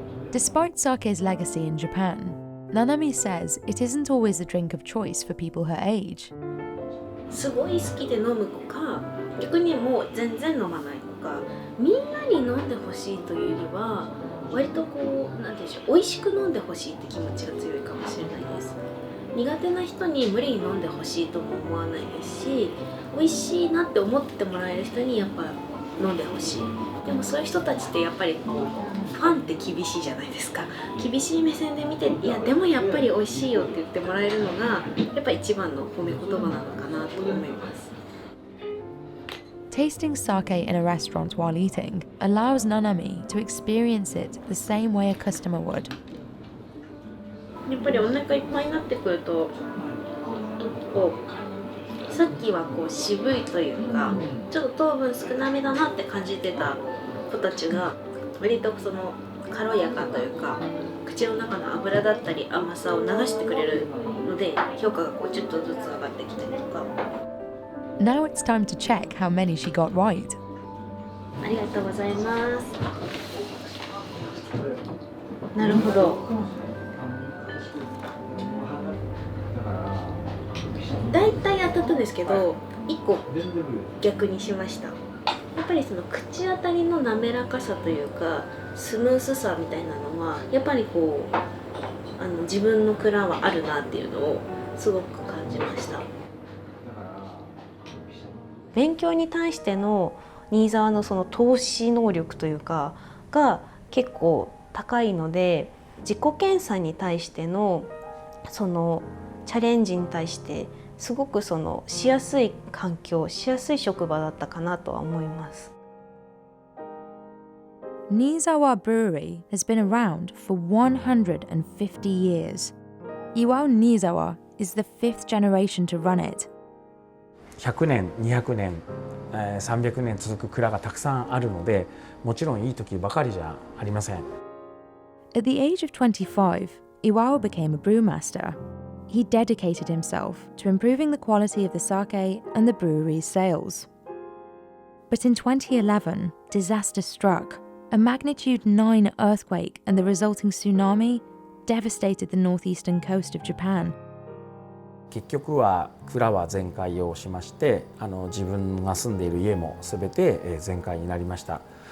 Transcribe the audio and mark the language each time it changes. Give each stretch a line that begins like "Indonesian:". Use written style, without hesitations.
English: Despite sake's legacy in Japan, Nanami says it isn't always a drink of choice for people her age.
Japanese: すごい好きで飲む子か、逆にもう全然飲まない子か、みんなに飲んでほしいというよりは、割とこうなんでしょう、美味しく飲んでほしいって気持ちが強いかもしれないです。苦手な人に無理に飲んでほしいとも思わないですし、美味しいなって思ってもらえる人にやっぱ飲んでほしい。でもそういう人たちってやっぱりファンって厳しいじゃないですか。厳しい目線で見て、いやでもやっぱり美味しいよって言ってもらえるのがやっぱ一番の褒め言葉なのかなと思います。
English: Tasting sake in a restaurant while eating allows Nanami to experience it the same way a customer would.
Japanese: やっぱりお腹いっぱいになってくると、こうさっきはこう渋いというか、ちょっと糖分少なめだなって感じてた子たちが割とその軽やかというか、口の中の油だったり甘さを流してくれるので、評価がこうちょっとずつ上がってきたりとか。
English: Now it's time to check how many she got right.
Japanese: ありがとうございます。なるほど。だいたい当たったんですけど、1個逆にしました。やっぱりその口当たりの滑らかさというか、スムースさみたいなのはやっぱりこう自分の蔵はあるなっていうのをすごく感じました。勉強に対しての新沢のその投資能力というかが結構高いので、自己研鑽に対してのそのチャレンジに対してすごくそのしやすい環境、しやすい職場だったかなとは思います。
English: Niizawa Brewery has been around for 150 years. Iwao Niizawa is the fifth generation to run it.
Japanese: 100年、200年、300年続く蔵がたくさんあるので、もちろんいい時ばかりじゃありません。
English: At the age of 25, Iwao became a brewmaster. He dedicated himself to improving the quality of the sake and the brewery's sales. But in 2011, disaster struck. A magnitude 9 earthquake and the resulting tsunami devastated the northeastern coast of Japan.
Japanese: 結局は蔵は全壊をしまして、自分が住んでいる家も全て全壊になりました。